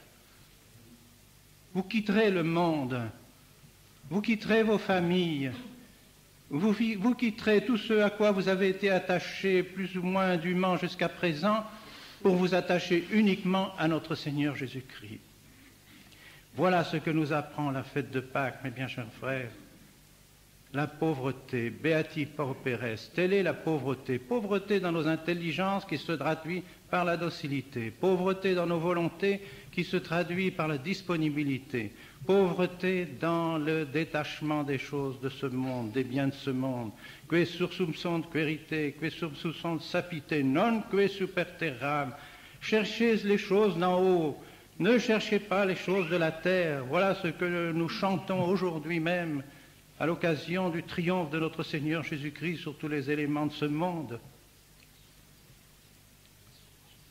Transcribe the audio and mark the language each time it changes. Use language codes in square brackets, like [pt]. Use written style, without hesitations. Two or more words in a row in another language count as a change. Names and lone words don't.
[fr] Vous quitterez le monde, vous quitterez vos familles, vous quitterez tout ce à quoi vous avez été attachés plus ou moins dûment jusqu'à présent pour vous attacher uniquement à notre Seigneur Jésus-Christ. Voilà ce que nous apprend la fête de Pâques, mes bien chers frères. La pauvreté, [la] beati pauperes, [fr] telle est la pauvreté. Pauvreté dans nos intelligences qui se traduit par la docilité. Pauvreté dans nos volontés qui se traduit par la disponibilité. Pauvreté dans le détachement des choses de ce monde, des biens de ce monde. [la] Que sursum sunt querite, que sursum sunt sapite, non que super terram. [fr] Cherchez les choses d'en haut, ne cherchez pas les choses de la terre. Voilà ce que nous chantons aujourd'hui même, à l'occasion du triomphe de notre Seigneur Jésus-Christ sur tous les éléments de ce monde.